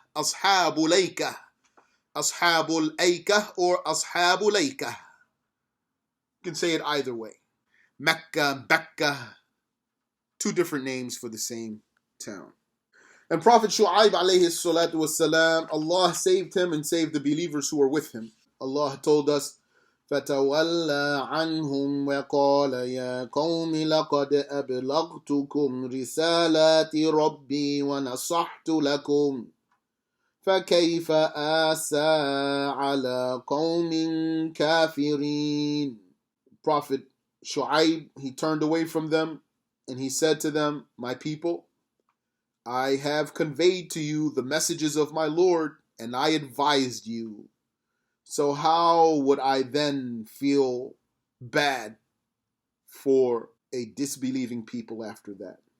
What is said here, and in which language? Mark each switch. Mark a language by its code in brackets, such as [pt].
[en] Ashabul Aikah. Ashabul Aikah or Ashabul Aikah. You can say it either way. Mecca, Becca. Two different names for the same town. And Prophet Shu ayb alayhi salatu wassalam, Allah saved him and saved the believers who were with him. Allah told us, [ar] فَتَوَلَّى عَنْهُمْ وَقَالَ يَا قَوْمِ لَقَدْ أَبْلَغْتُكُمْ رِسَالَاتِ رَبِّي وَنَصَحْتُ لَكُمْ فَكَيْفَ آسَى عَلَى قَوْمٍ كَافِرِينَ. [en] Prophet Shu ayb, he turned away from them and he said to them, my people, I have conveyed to you the messages of my Lord, and I advised you. So how would I then feel bad for a disbelieving people after that?